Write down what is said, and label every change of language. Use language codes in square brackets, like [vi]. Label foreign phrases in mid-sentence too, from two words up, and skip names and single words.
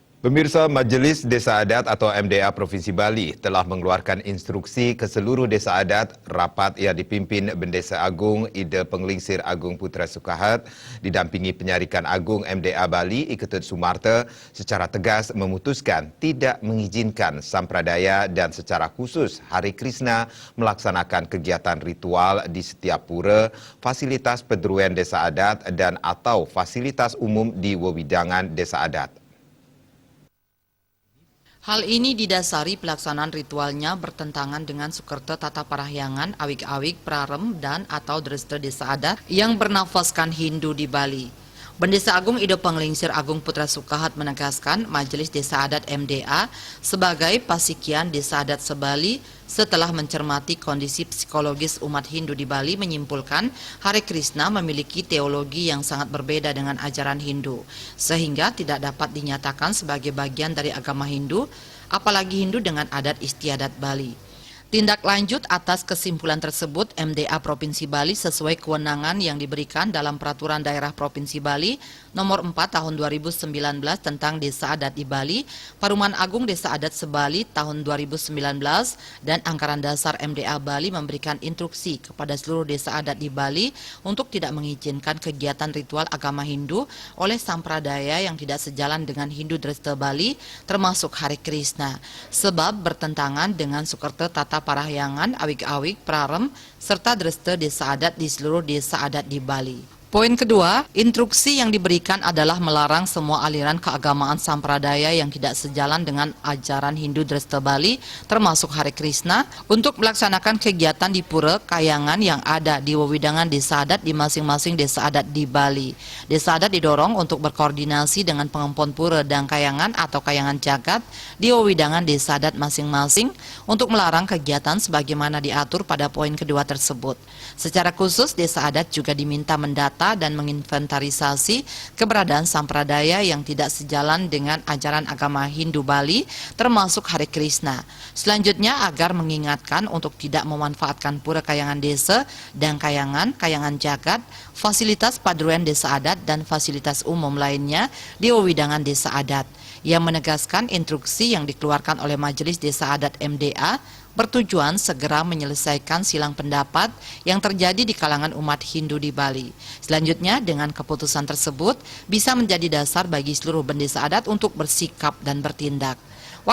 [id] Pemirsa, Majelis Desa Adat atau MDA Provinsi Bali telah mengeluarkan instruksi ke seluruh desa adat. Rapat yang dipimpin Bendesa Agung Ida Penglingsir Agung Putra Sukahat didampingi Penyarikan Agung MDA Bali Iketut Sumarta secara tegas memutuskan tidak mengizinkan sampradaya dan secara khusus Hari Krishna melaksanakan kegiatan ritual di setiap pura, fasilitas pedruan desa adat dan atau fasilitas umum di wewidangan desa adat. Hal ini didasari pelaksanaan ritualnya bertentangan dengan Sukerta Tata Parahyangan, Awik-Awik, Prarem, dan atau Dresta Desa Adat yang bernafaskan Hindu di Bali. Bendesa Agung Ida Penglingsir Agung Putra Sukahat menegaskan Majelis Desa Adat MDA sebagai pasikian Desa Adat Sebali setelah mencermati kondisi psikologis umat Hindu di Bali menyimpulkan Hari Krishna memiliki teologi yang sangat berbeda dengan ajaran Hindu sehingga tidak dapat dinyatakan sebagai bagian dari agama Hindu, apalagi Hindu dengan adat istiadat Bali. Tindak lanjut atas kesimpulan tersebut, MDA Provinsi Bali sesuai kewenangan yang diberikan dalam Peraturan Daerah Provinsi Bali Nomor 4 Tahun 2019 tentang Desa Adat di Bali, Paruman Agung Desa Adat Sebali Tahun 2019, dan Anggaran Dasar MDA Bali memberikan instruksi kepada seluruh desa adat di Bali untuk tidak mengizinkan kegiatan ritual agama Hindu oleh sampradaya yang tidak sejalan dengan Hindu Dresta Bali, termasuk Hari Krishna, sebab bertentangan dengan Sukerta Tata Parahyangan, Awik-Awik, Prarem, serta Dresta Desa Adat di seluruh desa adat di Bali. Poin kedua, instruksi yang diberikan adalah melarang semua aliran keagamaan sampradaya yang tidak sejalan dengan ajaran Hindu Dresta Bali, termasuk Hari Krishna, untuk melaksanakan kegiatan di pura kayangan yang ada di wewidangan desa adat di masing-masing desa adat di Bali. Desa adat didorong untuk berkoordinasi dengan pengempon pura dan kayangan atau kayangan jagat di wewidangan desa adat masing-masing untuk melarang kegiatan sebagaimana diatur pada poin kedua tersebut. Secara khusus, desa adat juga diminta mendata dan menginventarisasi keberadaan sampradaya yang tidak sejalan dengan ajaran agama Hindu Bali, termasuk Hari Krishna. Selanjutnya, agar mengingatkan untuk tidak memanfaatkan pura kayangan desa dan kayangan jagat, fasilitas paduan desa adat dan fasilitas umum lainnya di wewidangan desa adat. Yang menegaskan instruksi yang dikeluarkan oleh Majelis Desa Adat MDA bertujuan segera menyelesaikan silang pendapat yang terjadi di kalangan umat Hindu di Bali. Selanjutnya, dengan keputusan tersebut bisa menjadi dasar bagi seluruh bendesa adat untuk bersikap dan bertindak.